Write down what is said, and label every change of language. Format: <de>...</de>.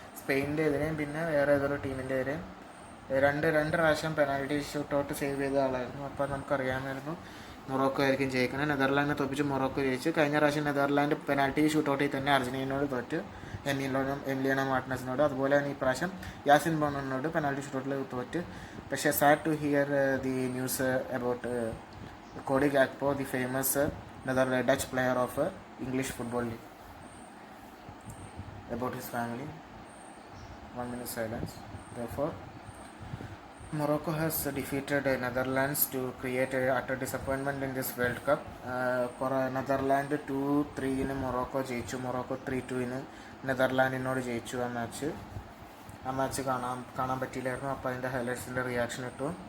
<ml>സ്പെയിനിൻ്റെ എതിരെയും പിന്നെ വേറെ ഏതൊരു ടീമിൻ്റെ എതിരെയും രണ്ട് പ്രാവശ്യം പെനാൽറ്റി ഷൂട്ടൗട്ട് സേവ് ചെയ്ത ആളായിരുന്നു. അപ്പോൾ നമുക്കറിയാമായിരുന്നു മൊറോക്കോ ആയിരിക്കും ജയിക്കുന്നത്. നെതർലാൻഡിനെ തോൽപ്പിച്ച് മൊറോക്കോ ജയിച്ചു. കഴിഞ്ഞ പ്രാവശ്യം നെതർലാൻഡ് പെനാൽറ്റി ഷൂട്ടൗട്ടിൽ തന്നെ അർജന്റീനയോട് തോറ്റ്, എമിലിയാനോ മാർട്ടിനസിനോട്. അതുപോലെ തന്നെ ഈ പ്രാവശ്യം യാസിൻ ബോണോനോട് പെനാൽറ്റി ഷൂട്ടൗട്ടിൽ തോറ്റ്.</ml> <en>പക്ഷേ sad to hear the news about Cody Gakpo, the famous Dutch player of English Football League. About his family. 1 minute silence. Therefore, Morocco has defeated Netherlands to create a utter disappointment in this World Cup.</en> <ml>Netherlands 2-3 Morocco ജയിച്ചു. Morocco 3-2 നെതർലാൻഡിനോട് ജയിച്ചു. ആ match കാണാൻ പറ്റിയില്ലായിരുന്നു. അപ്പോൾ അതിൻ്റെ ഹൈലൈറ്റ്സിൻ്റെ reaction ഇട്ടു.</ml>